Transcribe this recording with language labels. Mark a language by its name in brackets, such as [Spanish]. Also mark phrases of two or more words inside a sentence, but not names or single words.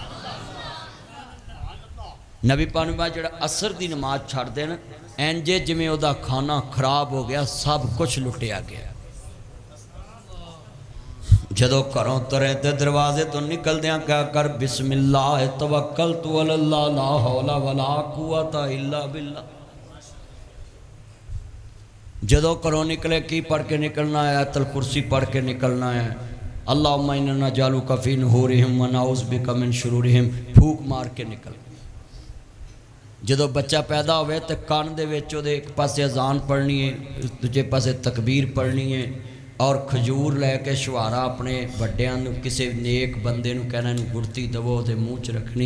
[Punjabi] نبی پاک نے فرمایا جیہڑا عصر دی نماز چھڈ دے ناں انج جیویں اوہدا خانہ خراب ہو گیا، سب کچھ لٹیا گیا. جدوں گھروں ٹرے تے دروازے توں نکلدیاں کیا کر [Arabic] بسم الله توكلت على الله لا حول ولا قوة إلا بالله. [Punjabi] جدوں گھروں نکلے کی پڑھ کے نکلنا ہے? آیت الکرسی پڑھ کے نکلنا ہے. [Arabic] اللهم إنا نجعلك في نحورهم و نعوذ بك من شرورهم, [Punjabi] پھوک مار کے نکل. جدوں بچہ پیدا ہووے تو کن دے وچ اوہدے ایک پاسے اذان پڑھنی ہے، دوجے پاسے تکبیر پڑھنی ہے اور کھجور لے کے چھوہارا اپنے وڈیاں نوں کسے نیک بندے نوں کہنا ایہنوں گڑھتی دیوو تے منہ چ رکھنی.